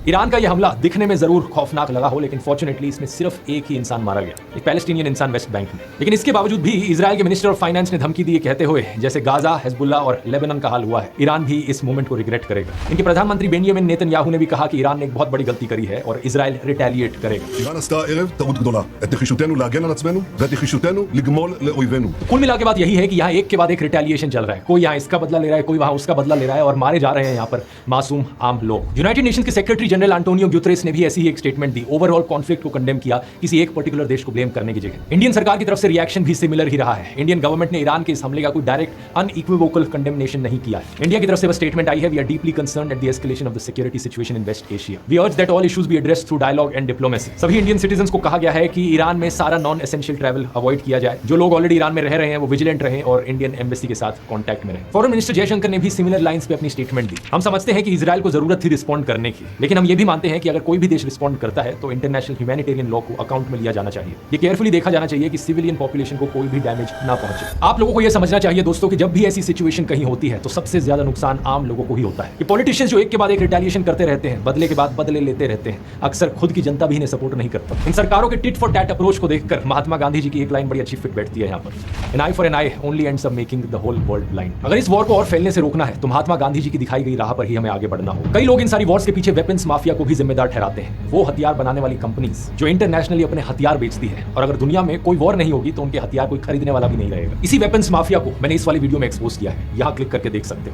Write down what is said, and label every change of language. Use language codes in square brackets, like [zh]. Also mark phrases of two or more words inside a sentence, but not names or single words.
[hi] ईरान का यह हमला दिखने में जरूर खौफनाक लगा हो, लेकिन फॉर्चुनेटली इसमें सिर्फ एक ही इंसान मारा गया, एक पैलेस्टीनियन इंसान वेस्ट बैंक में। लेकिन इसके बावजूद भी इजराइल के [en] minister of finance [hi] ने धमकी दी, कहते हुए जैसे गाजा, हिजबुल्लाह और लेबनान का हाल हुआ है, ईरान भी इस मूवमेंट को रिग्रेट करेगा। इनके प्रधानमंत्री बेंजामिन नेतन्याहू ने भी कहा कि ईरान ने एक बहुत बड़ी गलती करी है और इजराइल रिटेलिएट करेगा। [he] איראן עשתה הערב טעות גדולה. את נחישותנו להגן על עצמנו שלנו ואת נחישותנו לגמול לאויבינו. [hi] कुल मिला के बात यही है कि यहाँ एक के बाद एक रिटेलिएशन चल रहा है, कोई यहाँ इसका बदला ले रहा है, कोई वहाँ उसका बदला ले रहा है और मारे जा रहे हैं यहाँ पर मासूम आम लोग। यूनाइटेड नेशंस के [en] Secretary General [hi] एंटोनियो गुतेरेस ने भी ऐसी ही एक स्टेटमेंट दी, [en] overall conflict [hi] को कंडेम किया किसी एक पर्टिकुलर देश को ब्लेम करने की जगह। इंडियन सरकार की तरफ से रिएक्शन भी सिमिलर ही रहा है। [en] Indian government [hi] ने ईरान के इस हमले का कोई [en] direct unequivocal condemnation [hi] नहीं किया है। इंडिया की तरफ से बस स्टेटमेंट आई है, [en] We are deeply concerned at the escalation of the security situation in West Asia. We urge that all issues be addressed through dialogue and diplomacy. [hi] सभी [en] Indian citizens [hi] को कहा गया है कि ईरान में सारा [en] non essential travel avoid [hi] किया जाए। जो लोग ऑलरेडी ईरान में रह रहे हैं वो विजिलेंट रहें और [en] Indian embassy [hi] के साथ कांटेक्ट में रहें। [en] foreign minister [hi] जयशंकर ने भी [en] similar lines [hi] पे अपनी स्टेटमेंट दी। हम समझते हैं कि इजराइल को जरूरत थी रिस्पॉन्ड करने की, लेकिन हम ये भी मानते हैं कि अगर कोई भी देश रिस्पॉन्ड करता है तो [en] international humanitarian law [hi] को अकाउंट में लिया जाना चाहिए। ये केयरफुली देखा जाना चाहिए कि [en] civilian population [hi] को कोई भी डैमेज ना पहुंचे। आप लोगों को यह समझना चाहिए दोस्तों कि जब भी ऐसी सिचुएशन कहीं होती है तो सबसे ज्यादा नुकसान आम लोगों को ही होता है। ये पॉलिटिशियंस जो एक के बाद एक रिटेलिएशन करते रहते हैं, बदले के बाद बदले लेते रहते हैं, अक्सर खुद की जनता भी इन्हें सपोर्ट नहीं करता। इन सरकारों के [en] tit for tat approach [hi] को देखकर महात्मा गांधी जी की एक लाइन बड़ी अच्छी फिट बैठती है यहाँ पर, [en] An eye for an eye only ends up making the whole world blind. [hi] अगर इस वॉर को और फैलने से रोकना है तो महात्मा गांधी जी की दिखाई गई राह पर ही हमें आगे बढ़ना हो। कई लोग इन सारी वॉर्स के पीछे [en] weapons mafia [hi] को भी जिम्मेदार ठहराते हैं, वो हथियार बनाने वाली कंपनीज जो इंटरनेशनली अपने हथियार बेचती है, और अगर दुनिया में कोई वॉर नहीं होगी तो उनके हथियार कोई खरीदने वाला भी नहीं रहेगा। इसी [en] weapons mafia [hi] को मैंने इस वाली वीडियो में एक्सपोज किया है, यहाँ क्लिक करके देख सकते हो।